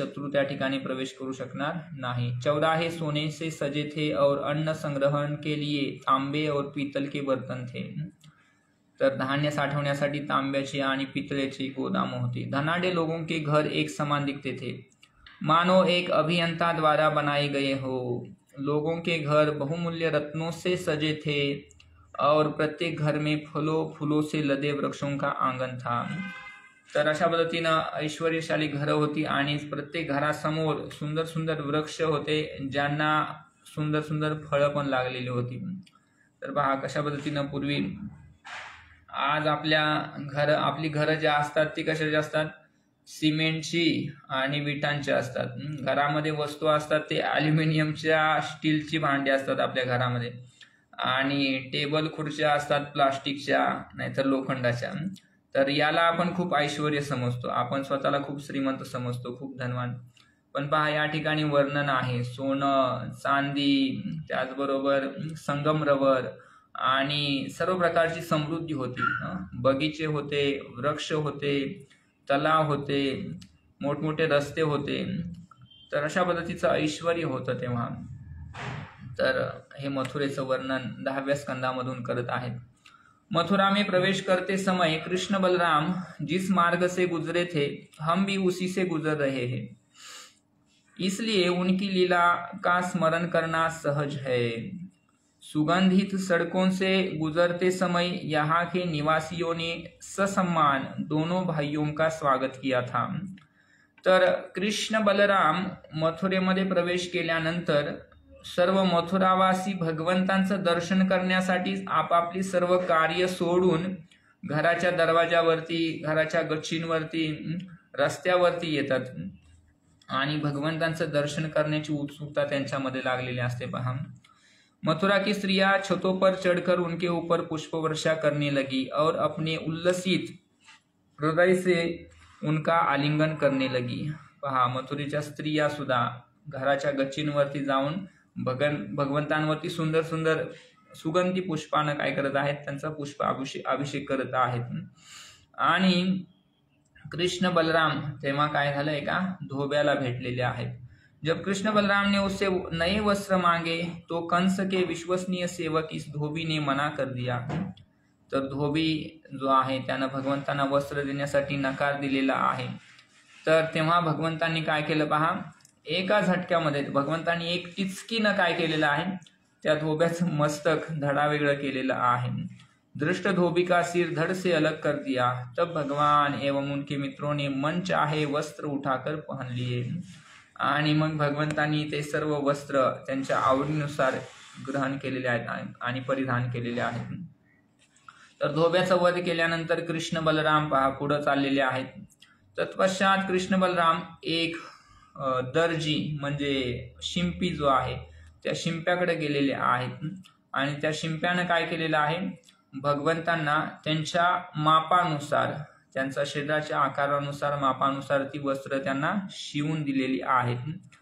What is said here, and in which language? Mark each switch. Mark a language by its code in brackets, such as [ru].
[mr] शत्रू त्या ठिकाणी प्रवेश करू शकणार नाही। [hi] चौराहे सोने से सजे थे और अन्न संग्रहण के लिए तांबे और पीतल के बर्तन थे। [mr] तर धान्य साठवण्यासाठी तांब्याची आणि पितळेची गोदाम होती। [hi] धनाढ्य लोगों के घर एक समान दिखते थे, मानो एक अभियंता द्वारा बनाए गए हो। लोगों के घर बहुमूल्य रत्नों से सजे थे और प्रत्येक घर में फूलों से लदे वृक्षों का आंगन था। [mr] तर अशा पद्धतीनं ऐश्वर्यशाली घरं होती आणि प्रत्येक घरासमोर सुंदर सुंदर वृक्ष होते ज्यांना सुंदर सुंदर फळं पण लागलेली होती। तर पहा कशा पद्धतीनं पूर्वी आज आपली घरं ज्या असतात ती कशाची असतात सिमेंटची आणि विटांची असतात। घरामध्ये वस्तू असतात ते ॲल्युमिनियमच्या स्टीलची भांडी असतात आपल्या घरामध्ये आणि टेबल खुर्च्या असतात प्लास्टिकच्या नाहीतर लोखंडाच्या. तर याला आपण खूप ऐश्वर्य समजतो, आपण स्वतःला खूप श्रीमंत समजतो, खूप धनवान. पण पहा या ठिकाणी वर्णन आहे सोनं, चांदी, त्याचबरोबर संगमरवर आणि सर्व प्रकारची समृद्धी होती. बगीचे होते, वृक्ष होते, तलाव होते, मोठमोठे रस्ते होते. तर अशा पद्धतीचं ऐश्वर्य होतं तेव्हा. तर हे मथुरेचं वर्णन 10व्या स्कंदामधून करत आहेत. [hi] मथुरा में प्रवेश करते समय कृष्ण बलराम जिस मार्ग से गुजरे थे हम भी उसी से गुजर रहे हैं, इसलिए उनकी लीला का स्मरण करना सहज है। सुगंधित सड़कों से गुजरते समय यहाँ के निवासियों ने ससम्मान दोनों भाइयों का स्वागत किया था। [mr] तर कृष्ण बलराम मथुरेमध्ये प्रवेश केल्यानंतर सर्व मथुरावासी भगवंतांचं दर्शन करण्यासाठी आपापली सर्व कार्य सोडून घराच्या दरवाजावरती, घराच्या गच्चींवरती, रस्त्यावरती येतात आणि भगवंतांचं दर्शन करण्याची उत्सुकता त्यांच्यामध्ये लागलेली असते पहा। [hi] मथुरा की स्त्रियां छतों पर चढ़कर उनके ऊपर पुष्प वर्षा करने लगी और अपने उल्लसित हृदय से उनका आलिंगन करने लगी। [mr] पहा मथुरेच्या स्त्रिया सुद्धा घराच्या गच्चींवरती जाऊन भगवंतांवरती सुंदर सुंदर सुगंधी पुष्पानं काय करत आहेत, त्यांचा पुष्प अभिषेक करत आहेत। आणि कृष्ण बलराम तेव्हा काय झालंय का धोब्याला भेटलेले आहेत। [hi] जब कृष्ण बलराम ने उससे नए वस्त्र मांगे तो कंस के विश्वसनीय सेवक इस धोबी ने मना कर दिया। [mr] तर धोबी जो आहे त्यानं भगवंतांना वस्त्र देण्यासाठी नकार दिलेला आहे। तर तेव्हा भगवंतांनी काय केलं पहा, एका झटक्यामध्ये भगवंतांनी एक टिचकीनं काय केलेलं आहे, त्या धोब्याचं मस्तक धडावेगळं केलेलं आहे। [hi] दृष्ट धोबी का सिर धड़ से अलग कर दिया। तब भगवान एवं उनके मित्रों ने मन चाहे वस्त्र उठाकर पहन लिए। [mr] आणि मग भगवंतांनी ते सर्व वस्त्र त्यांच्या आवडीनुसार ग्रहण केलेले आहेत आणि परिधान केलेले आहेत। तर धोब्याचा वध केल्यानंतर कृष्ण बलराम पहा पुढे चाललेले आहेत। तत्पश्चात कृष्ण बलराम एक दर्जी म्हणजे शिंपी जो आहे त्या शिंप्याकडे गेलेले आहेत आणि त्या शिंप्यानं काय केलेलं आहे, भगवंतांना त्यांच्या मापानुसार, त्यांच्या शरीराच्या आकारानुसार, मापानुसार ती वस्त्र त्यांना शिवून दिलेली आहेत।